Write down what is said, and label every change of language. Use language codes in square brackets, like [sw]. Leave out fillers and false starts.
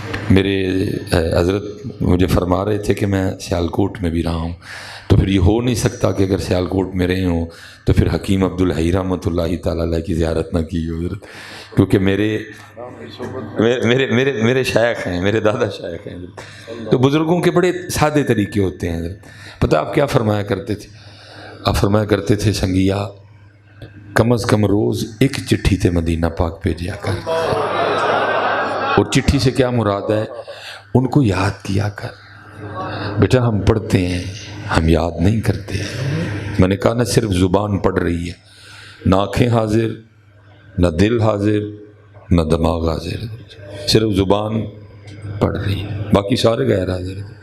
[ur] میرے حضرت مجھے فرما رہے تھے کہ میں سیالکوٹ میں بھی رہا ہوں، تو پھر یہ ہو نہیں سکتا کہ اگر سیالکوٹ میں رہے ہوں تو پھر حکیم عبدالحی رحمۃ اللہ تعالیٰ علیہ کی زیارت نہ کی ہو حضرت، کیونکہ میرے شیخ ہیں، میرے دادا شیخ ہیں. تو بزرگوں کے بڑے سادے طریقے ہوتے ہیں حضرت. پتہ آپ کیا فرمایا کرتے تھے؟ آپ فرمایا کرتے تھے [pa] سنگیا کم از کم روز ایک چٹھی تے مدینہ پاک بھیجیا کر. [ur] اور چٹھی سے کیا مراد ہے؟ ان کو یاد کیا کر. بیٹا ہم پڑھتے ہیں، ہم یاد نہیں کرتے. میں نے کہا نہ صرف زبان پڑھ رہی ہے، نہ آنکھیں حاضر، نہ دل حاضر، نہ دماغ حاضر، صرف زبان پڑھ رہی ہے، باقی سارے غیر حاضر.